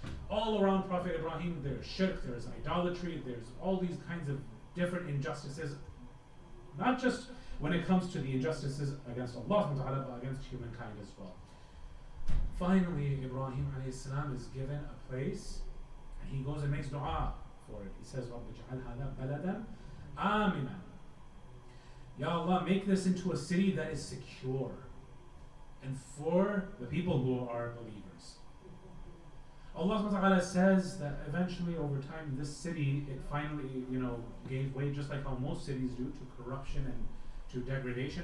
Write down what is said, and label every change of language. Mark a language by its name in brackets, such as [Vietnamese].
[English] All around Prophet Ibrahim, there's shirk, there's idolatry, there's all these kinds of different injustices, not just when it comes to the injustices against Allah subhanahu wa ta'ala, but against humankind as well. Finally, Ibrahim alayhi salam is given a place, and he goes and makes dua for it. He says, [Arabic] رَبِّ اجْعَلْ هَذَا بَلَدًا آمِنًا. [English] Ya Allah, make this into a city that is secure, and for the people who are believers. Allah subhanahu wa ta'ala says that eventually, over time, this city, it finally, gave way, just like how most cities do, to corruption and to degradation.